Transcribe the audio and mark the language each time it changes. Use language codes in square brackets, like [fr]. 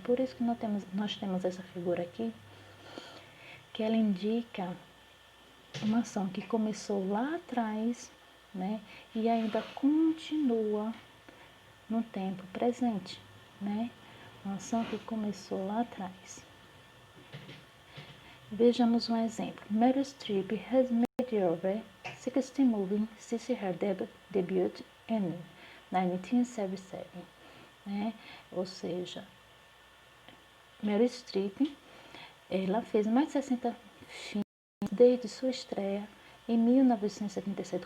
[pt] Por isso que nós temos essa figura aqui, que ela indica uma ação que começou lá atrás, e ainda continua no tempo presente, uma ação que começou lá atrás. Vejamos um exemplo. [en] Meryl Streep has made over 60 movies since her debut in 1977. [pt] Ou seja, Meryl Streep, ela fez mais de 60 filmes desde sua estreia em 1977.